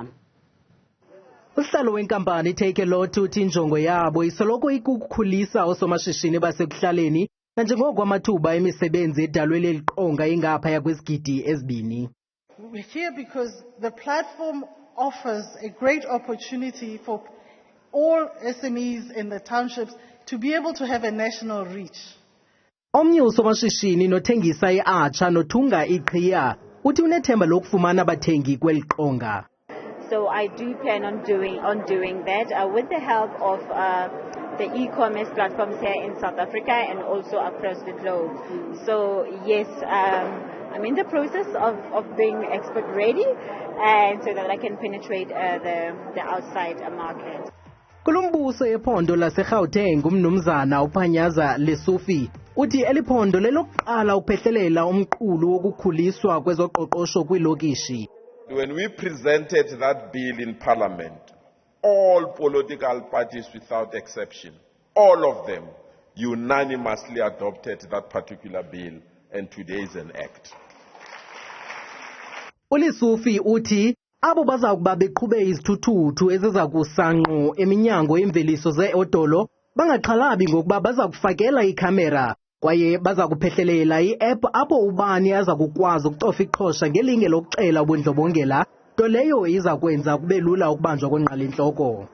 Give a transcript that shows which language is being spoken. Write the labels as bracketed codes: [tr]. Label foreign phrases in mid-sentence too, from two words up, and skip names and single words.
[xh] Usihlalo wenkampani iTakealot uthi injongo yabo isoloko ikukukhulisa oosomashishini basekuhlaleni nanjengoko amathuba emisebenzi edalwe leli qonga ingaphaya kwezigidi ezibini. [en] We're here because the platform offers a great opportunity for all SMEs in the townships to be able to have a national reach. [xh] Omnye usomashishini nothengisa iArcher nothunga iqhiya uthi unethemba lokufumana abathengi kweli qonga. [en] So I do plan on doing that with the help of the e-commerce platforms here in South Africa and also across the globe. So yes, I'm in the process of being export ready, and so that I can penetrate the outside market. [xh] Kulumbuso ephondo laseGauteng uMnumzana uPanyaza Lesufi uthi eliphondo lelokuqala uphehlelela umqulu wokukhuliswa kwezoqoqosho kwilokishi. [en] When we presented that bill in Parliament, all political parties without exception, all of them unanimously adopted that particular bill, and today is an act. [xh] uLesufi uthi abo bazakuba beqhube izithuthuthu ezizakusanqo eminyango yemveliso zeodolo bangaxhalabi ngokuba bazakufakela ikhamera kwaye bazakuphehlelela i-app apho ubani azakukwazi ukucofa iqhosha ngelinge lokucela ubundlobongela nto leyo izakwenza kube lula ukubanjwa kwenqalintloko.